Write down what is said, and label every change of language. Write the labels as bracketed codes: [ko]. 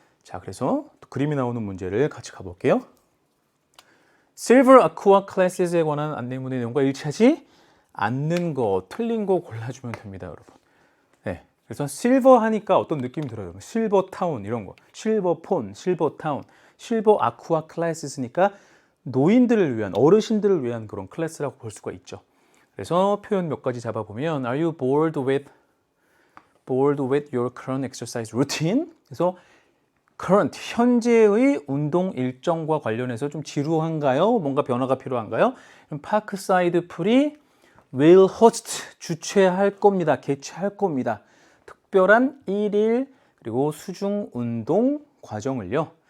[ko] 자, 그래서 또 그림이 나오는 문제를 같이 가볼게요. Silver Aqua Classes에 관한 안내문의 내용과 일치하지 않는 거, 틀린 거 골라주면 됩니다, 여러분. 네, 그래서 실버 하니까 어떤 느낌이 들어요? 실버 타운 이런 거, 실버 폰, 실버 타운, 실버 아쿠아 클래스니까 노인들을 위한, 어르신들을 위한 그런 클래스라고 볼 수가 있죠. 그래서 표현 몇 가지 잡아보면 [en] Are you bored with your current exercise routine? [ko] 그래서 current, 현재의 운동 일정과 관련해서 좀 지루한가요? 뭔가 변화가 필요한가요? 파크사이드 풀이 [en] will host [ko] 주최할 겁니다. 개최할 겁니다. 특별한 1일 그리고 수중 운동 과정을요.